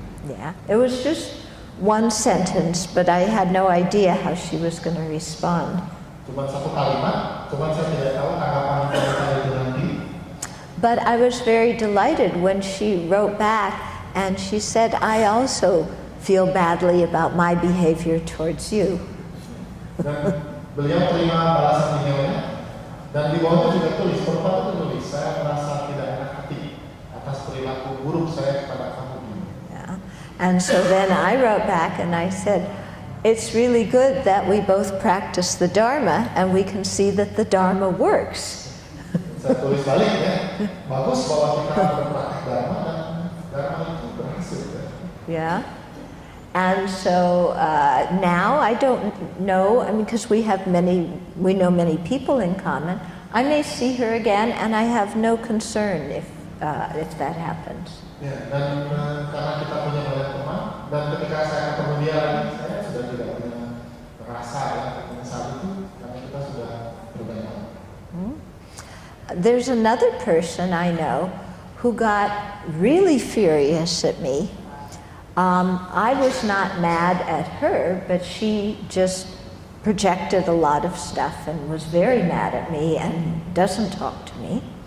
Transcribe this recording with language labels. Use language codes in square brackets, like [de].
[en] Yeah, it was just one sentence, but I had no idea how she was going to respond. [id] Cuma satu kalimat, cuma saya tidak tahu tanggapan mereka itu nanti. [en] But I was very delighted when she wrote back and she said, I also feel badly about my behavior towards you. [id] Dan beliau terima balasan emailnya dan di bawahnya juga tulis, perempuan itu tulis, saya merasa tidak enak hati atas perilaku buruk saya kepada kamu ini. [en] Yeah. And so then I wrote back and I said, it's really good that we both practice the Dharma and we can see that the Dharma works. [id] Saya tulis balik ya, bagus bahwa kita berpraktik Dharma dan Dharma itu berhasil ya. [en] Yeah. And so now I don't know, I mean, because we know many people in common. I may see her again, and I have no concern if that happens. [id] Ya, dan karena kita punya banyak teman, dan ketika saya ketemu dia lagi, saya sudah tidak punya rasa ya, menyesal itu karena kita sudah berbanyak. [en] There's another person I know who got really furious at me. I was not mad at her, but she just projected a lot of stuff and was very mad at me and doesn't talk to me.